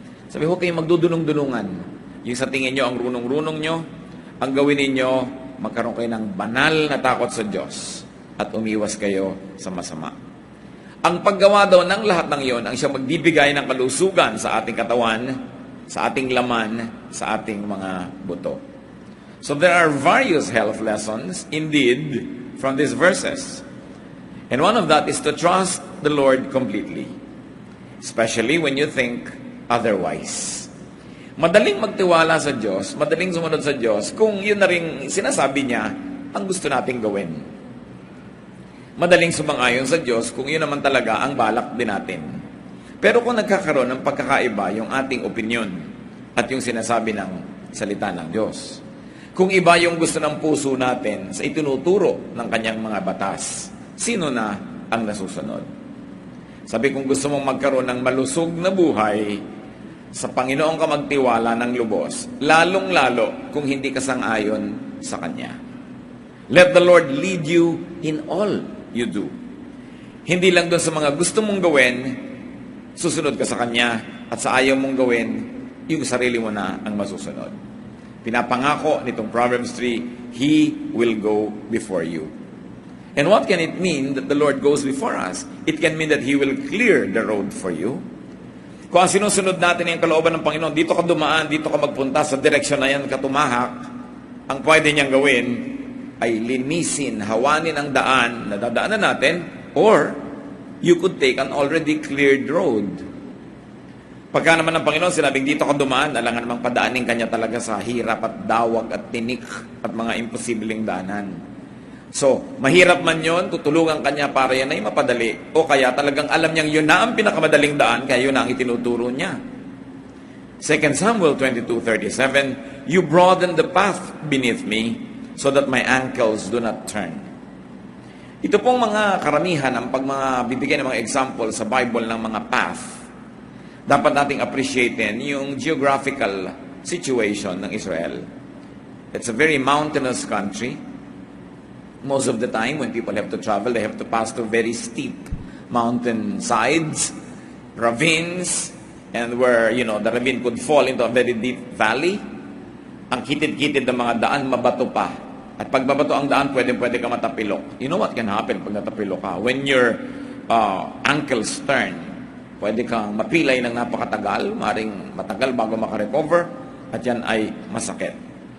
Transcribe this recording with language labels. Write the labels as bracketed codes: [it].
[tl] Sabi, huwag kayong magdudulong-dulungan. Yung sa tingin nyo, ang runong-runong nyo, ang gawin ninyo, magkaroon kayo ng banal na takot sa Diyos at umiwas kayo sa masama. Ang paggawa daw ng lahat ng iyon, ang siyang magbibigay ng kalusugan sa ating katawan, sa ating laman, sa ating mga buto. [en] So there are various health lessons, indeed, from these verses. And one of that is to trust the Lord completely, especially when you think otherwise. [tl] Madaling magtiwala sa Diyos, madaling sumunod sa Diyos kung yun na rin sinasabi niya ang gusto nating gawin. Madaling sumang-ayon sa Diyos kung yun naman talaga ang balak din natin. Pero kung nagkakaroon ng pagkakaiba yung ating opinion at yung sinasabi ng salita ng Diyos, kung iba yung gusto ng puso natin sa itinuturo ng kanyang mga batas, sino na ang nasusunod? Sabi, kung gusto mong magkaroon ng malusog na buhay, sa Panginoon ka magtiwala ng lubos, lalong-lalo kung hindi ka sang-ayon sa Kanya. [en] Let the Lord lead you in all you do. [tl] Hindi lang doon sa mga gusto mong gawin, susunod ka sa Kanya, at sa ayaw mong gawin, yung sarili mo na ang masusunod. Pinapangako nitong Proverbs 3, [en] He will go before you. And what can it mean that the Lord goes before us? It can mean that He will clear the road for you. [tl] Kung ang sinusunod natin yung kalooban ng Panginoon, dito ka dumaan, dito ka magpunta, sa direksyon na yan ka tumahak, ang pwede niyang gawin ay linisin, hawanin ang daan na dadaanan natin, [en] or you could take an already cleared road. [tl] Pagka naman ng Panginoon, sinabing dito ka dumaan, alangan namang padaanin kanya talaga sa hirap at dawag at tinik at mga imposibleng daanan. So, mahirap man yon, tutulungan kanya para yan ay mapadali. O kaya talagang alam niyang yun na ang pinakamadaling daan, kaya yun na ang itinuturo niya. [en] 2 Samuel 22:37, you broaden the path beneath me so that my ankles do not turn. [tl] Ito pong mga karamihan, ang mga bibigyan ng mga example sa Bible ng mga path, dapat nating appreciatein yung geographical situation ng Israel. [en] It's a very mountainous country. Most of the time, when people have to travel, they have to pass through very steep mountain sides, ravines, and where, the ravine could fall into a very deep valley. [tl] Ang kitid-kitid ng mga daan, mabato pa. At pag mabato ang daan, pwede ka matapilok. [en] You know what can happen [tl] pag natapilok ka? [en] When your ankles turn, [tl] pwede kang mapilay ng napakatagal, maring matagal bago makarecover, at yan ay masakit.